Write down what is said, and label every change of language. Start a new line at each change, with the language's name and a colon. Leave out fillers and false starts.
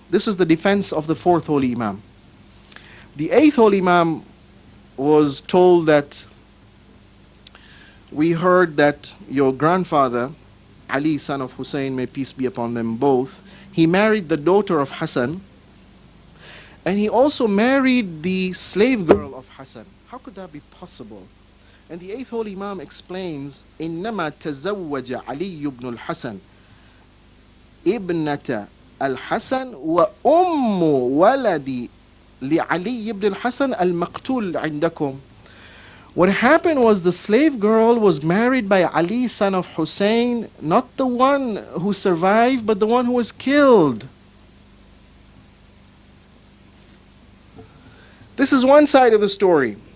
English: This is the defense of the 4th Holy Imam. The 8th Holy Imam was told that we heard that your grandfather, Ali, son of Hussein, may peace be upon them both, he married the daughter of Hassan, and he also married the slave girl of Hassan. How could that be possible? And the 8th Holy Imam explains,
Arabic: إِنَّمَا تَزَوَّجَ عَلِيُّ بْنُ الْحَسَنِ ابنة الحسن وأم ولد لعلي بن الحسن المقتول عندكم.
English: What happened was the slave girl was married by Ali, son of Hussein, not the one who survived, but the one who was killed. This is one side of the story.